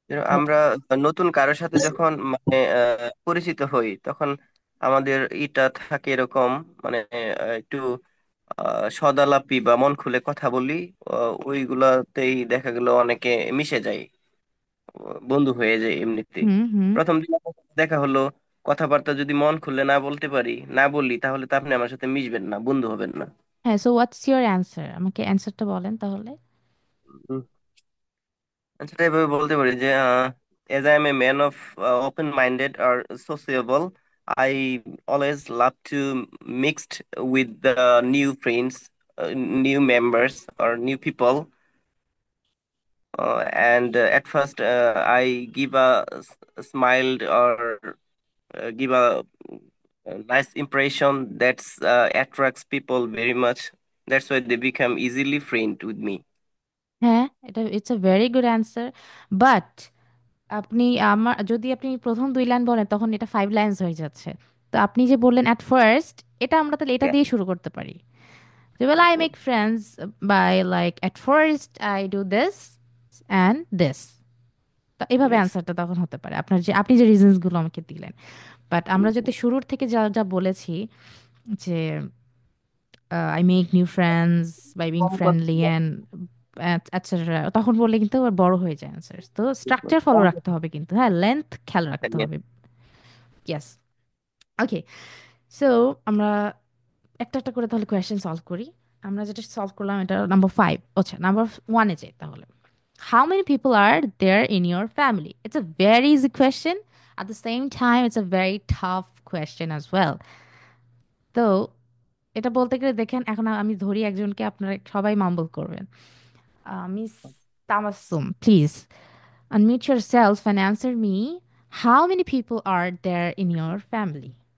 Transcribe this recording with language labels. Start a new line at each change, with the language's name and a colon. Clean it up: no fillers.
Bangla: আমরা নতুন কারোর সাথে যখন মানে পরিচিত হই, তখন আমাদের ইটা থাকে এরকম, মানে একটু সদালাপি বা মন খুলে কথা বলি, ওইগুলাতেই দেখা গেল অনেকে মিশে যায়, বন্ধু হয়ে যায় এমনিতে। হুম হুম। প্রথম দিন আপনার সাথে দেখা হলো, কথাবার্তা যদি মন খুলে না বলতে পারি, না বলি, তাহলে তো আপনি আমার সাথে মিশবেন না, বন্ধু হবেন না। হ্যাঁ,
English: so what's your answer,
Bangla: আমাকে অ্যান্সারটা বলেন তাহলে। উম, সেটা এভাবে বলতে পারি যে
English: as I am a man of open-minded or sociable, I always love to mixed with the new friends, new members or new people. And at first, I give a smile or give a nice impression that attracts people very much. That's why they become easily friend with me.
Bangla: হ্যাঁ, এটা
English: it's a very good answer,
Bangla: but আপনি আমার যদি আপনি প্রথম 2 line বলেন তখন এটা 5 লাইন্স হয়ে যাচ্ছে। তো আপনি যে বললেন অ্যাট ফার্স্ট, এটা আমরা তাহলে এটা
English: Yeah.
Bangla: দিয়ে শুরু করতে পারি যে
English: well I make friends by like at first I do this and this।
Bangla: তো এভাবে
English: Yes.
Bangla: অ্যান্সারটা তখন হতে পারে আপনার, যে আপনি যে রিজনস গুলো আমাকে দিলেন। বাট আমরা যদি Mhm. শুরুর থেকে যা যা বলেছি যে
English: I make new friends by being friendly and etcetera,
Bangla: তখন বললে কিন্তু আবার বড় হয়ে যায় অ্যান্সার। তো স্ট্রাকচার ফলো রাখতে হবে কিন্তু, হ্যাঁ, লেন্থ খেয়াল রাখতে
English: Yeah.
Bangla: হবে। ইয়েস। ওকে, সো আমরা একটা একটা করে তাহলে কোয়েশ্চেন সলভ করি। আমরা যেটা সলভ করলাম এটা নাম্বার 5। আচ্ছা, নাম্বার 1-এ যাই তাহলে।
English: How many people are there in your family? It's a very easy question. At the same time, it's a very tough question as well.
Bangla: তো এটা বলতে গেলে দেখেন, এখন আমি ধরি একজনকে, আপনারা সবাই মাম্বল করবেন।
English: Miss Tamasum, please unmute yourself and answer me. How many people are there in your family?